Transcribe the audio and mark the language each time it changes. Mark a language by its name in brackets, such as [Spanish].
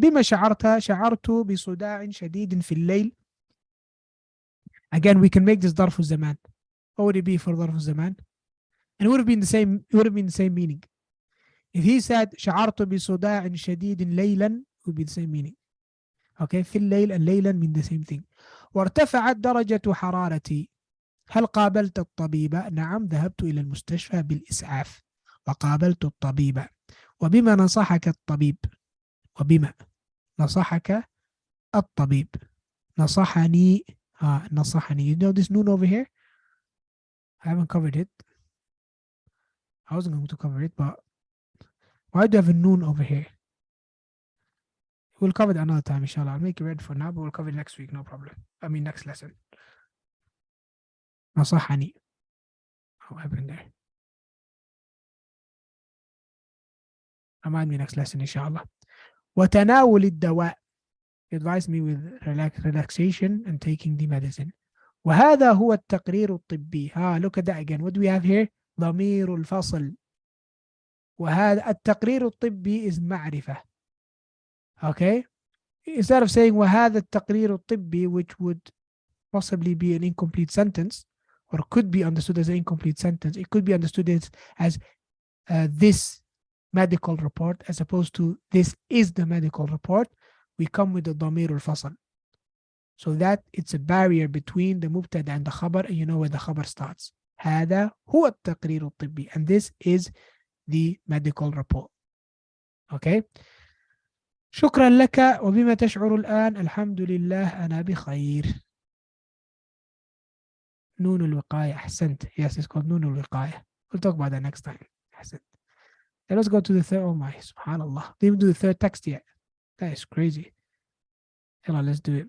[Arabic] بما شعرت؟ شعرت بصداع شديد في الليل. [English] Again, we can make this ظرف الزمان. What would it be for ظرف الزمان? And it would have been the same. It would have been the same meaning. If he said [Arabic] شعرت بصداع شديد ليلا, [English] it would be the same meaning. Okay, [Arabic] في الليل [English] and ليلا mean the same thing. [Arabic] وارتفعت درجة حرارتي. هل قابلت الطبيب؟ نعم، ذهبت إلى المستشفى بالإسعاف وقابلت الطبيب. وبما نصحك الطبيب؟ وبما نصحك الطبيب؟ نصحني. نصحني. [English] You know this noon over here? I haven't covered it. I wasn't going to cover it, but why do you have a noon over here? We'll cover it another time, inshallah. I'll make it ready for now, but we'll cover it next week, no problem. I mean, next lesson. [Arabic] نصحني. [English] What happened there? Remind me next lesson, inshallah. [Arabic] وتناول الدواء. [English] Advise me with relaxation and taking the medicine. [Arabic] وهذا هو التقرير الطبي. [English] Look at that again. What do we have here? [Arabic] ضمير الفصل. وهذا التقرير الطبي is معرفة. [English] Okay? Instead of saying [Arabic] وهذا التقرير الطبي, [English] which would possibly be an incomplete sentence, or could be understood as an incomplete sentence, it could be understood as this medical report, as opposed to this is the medical report. We come with the ضمير الفصل. So that it's a barrier between the مبتدا and the خبر, and you know where the خبر starts. [Arabic] هذا هو التقرير الطبي, [English] and this is the medical report. Okay? [Arabic] شكرا لك. وبما تشعر الآن؟ الحمد لله أنا بخير. نون الوقاية. أحسنت. [English] Yes, it's called نون الوقاية. We'll talk about that next time. [Arabic] أحسنت. [English] Now let's go to the third. Oh my, subhanallah. Didn't even do the third text yet. That is crazy. يلا, let's do it.